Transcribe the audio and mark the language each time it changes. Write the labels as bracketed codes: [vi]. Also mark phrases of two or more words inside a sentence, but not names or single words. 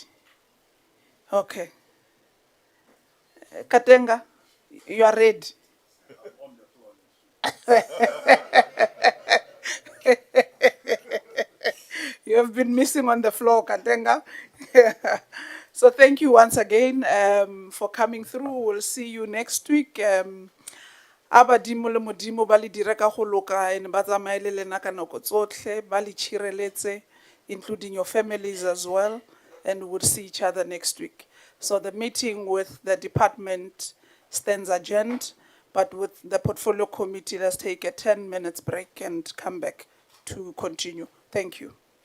[en] Okay. Katenga, you are ready. You have been missing on the floor, Katenga. So thank you once again for coming through. We'll see you next week. [tn] Abadimo le modimo ba le dira ka go loka ene ba tsamaele le nna ka nako tsotlhe ba le tshireletse, [en] including your families as well, and we'll see each other next week. So the meeting with the department stands adjourned, but with the portfolio committee, let's take a 10 minutes break and come back to continue. Thank you.